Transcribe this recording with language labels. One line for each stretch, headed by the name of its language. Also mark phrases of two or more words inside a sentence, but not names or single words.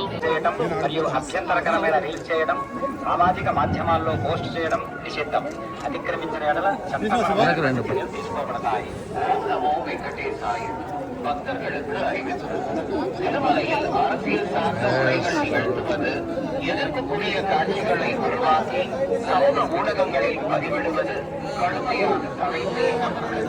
Telugu: మరియు అభ్యంతరకరమైన రీల్స్ చేయడం, సామాజిక మాధ్యమాల్లో పోస్ట్ చేయడం నిషిద్ధం. అతిక్రమించిన ఎడల చట్టపరమైన చర్యలు తీసుకోబడతాయి.
Sanskrit: నమో వెంకటేశాయ.
Tamil: பக்தர்களுக்கு அறிவிப்பு. திருமலையில் அரசியல் சார்ந்த உரைகள் நிகழ்த்துவது, எதிர்ப்புக்குரிய காட்சிகளை உருவாக்கி சமூக ஊடகங்களில் பதிவிடுவது கடுமையான தடை செய்யப்பட்டுள்ளது.